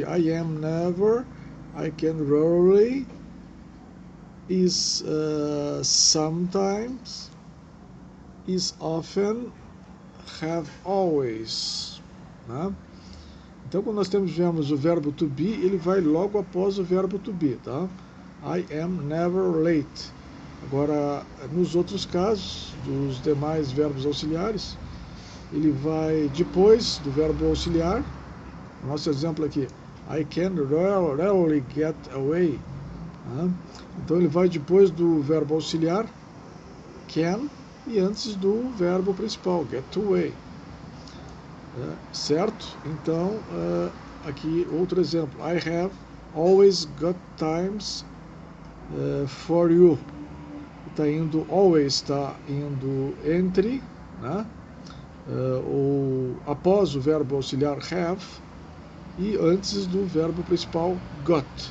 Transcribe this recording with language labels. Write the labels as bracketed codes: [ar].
[en] I am never, I can rarely, is sometimes, is often, have always. Né? [pt] Então, quando nós tivermos o verbo to be, ele vai logo após o verbo to be, tá? [en] I am never late. [pt] Agora, nos outros casos, dos demais verbos auxiliares, ele vai depois do verbo auxiliar. Nosso exemplo aqui, [en] I can rarely get away. [pt] Então, ele vai depois do verbo auxiliar, can, e antes do verbo principal, get away. Certo? Então, aqui outro exemplo. [en] I have always got times for you. [pt] Está indo, always está indo entre, né? Ou após o verbo auxiliar have e antes do verbo principal got.